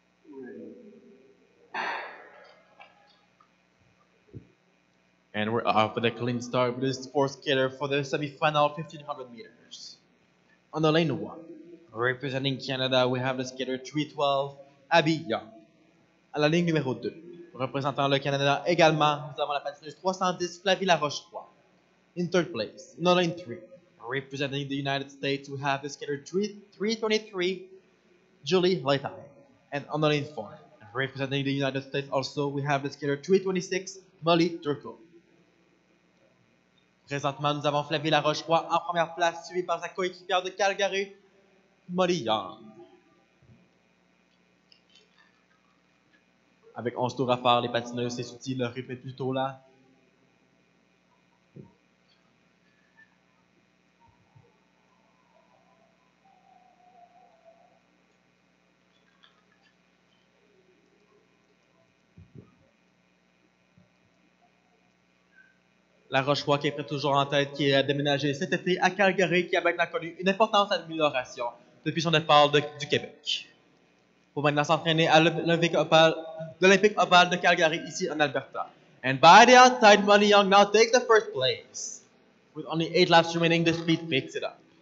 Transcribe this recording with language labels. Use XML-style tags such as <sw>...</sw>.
<en>Ready. And we're off with a clean start with this fourth skater for the semi-final 1500 meters. On the lane 1, representing Canada, we have the skater 312, Abby Young.</en> <fr>À la ligne numéro 2, représentant le Canada également, nous avons la patineuse 310, Flavie Laroche-Roy.</fr> <en>In third place, in the lane 3, representing the United States, we have the skater 323, Julie Leitai. And on the lane 4, representing the United States also, we have the skater 326, Molly Turco.</en> <fr>Présentement, nous avons Flavie Laroche-Roy en première place, suivi par sa coéquipière de Calgary, Molly Young. Avec 11 tours à faire, les patineuses s'essoutent, le rythme est plutôt là. La Roche-Roy qui est prête toujours en tête, qui a déménagé cet été à Calgary, qui a maintenant connu une importante amélioration depuis son départ du Québec. Pour maintenant s'entraîner à l'Olympic Oval de Calgary, ici en Alberta.</fr> <en>And by the outside, Molly Young now takes the first place. With only 8 laps remaining, the speed picks it up.</en>